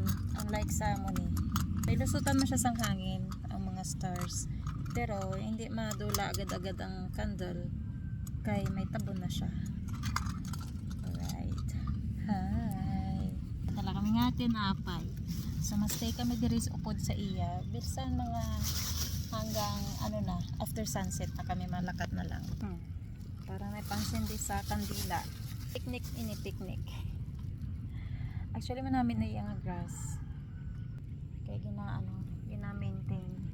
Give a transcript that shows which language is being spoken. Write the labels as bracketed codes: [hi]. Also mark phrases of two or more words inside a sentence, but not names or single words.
[hil] Unlike sa amon may lusutan mo siya sang hangin ang mga stars. Pero hindi madula agad-agad ang candle kay may tabon na siya. [en] Alright. Hi. [hil] Tala kami nga tinapay. So stay kami diri sa upod sa iya. Bisan mga hanggang after sunset na kami malakad na lang. Para may pansindi sa kandila. Picnic ini picnic. Actually man namin na iyang grass. [tl] Kaya gina-maintain.